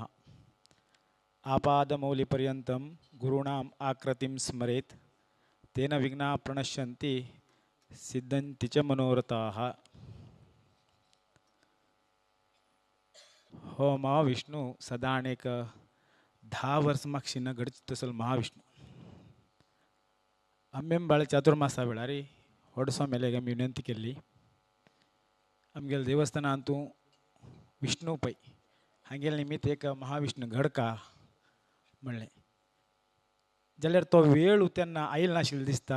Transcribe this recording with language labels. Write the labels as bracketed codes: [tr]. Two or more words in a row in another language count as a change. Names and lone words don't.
[sa] आपादमौलिपर्यन्तं गुरूणाम् आकृतिं स्मरेत् तेन विघ्नाः प्रणश्यन्ति सिद्धन्ति च मनोरथाः. [kok] हो महाविष्णू सदाणेक 10 वर्ष मागशीन घडचित असल महाविष्णू आंबेंबाळ चातुर्मासा वेळारी व्हडसो मेलेग आमी विनंती केल्ली आमगेल्या देवस्थानांतू विष्णू पै हांगेले निमित्त एक महाविष्णू घडका म्हणलें जाल्यार तो वेळ तेन्ना आयिल्लो नाशिल्लो दिसता.